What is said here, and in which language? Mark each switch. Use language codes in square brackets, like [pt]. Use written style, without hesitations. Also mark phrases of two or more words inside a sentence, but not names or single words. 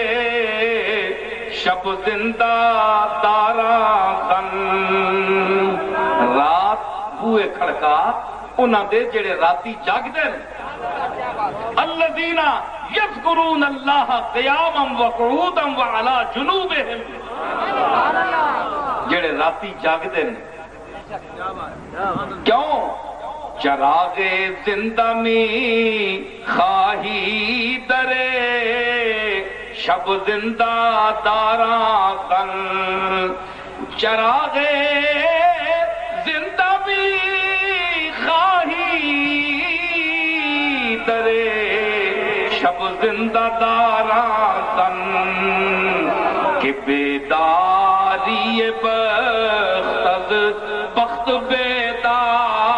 [fa] شب زندہ داراں زن، [pa] رات بوئے کھڑکا انہاں دے جڑے راتی جاگ دین۔ [ar] الذین یذکرون اللہ قیاما وقعودا وعلی جنوبہم، [pa] جڑے راتی جاگ دین۔ کیوں؟ [fa] چراغ زندہ می خواہی درے شب زندہ داراں زن، چراغ زندہ می خواہی درے شب زندہ داراں زن، کہ بیداری بخت از بخت بیدار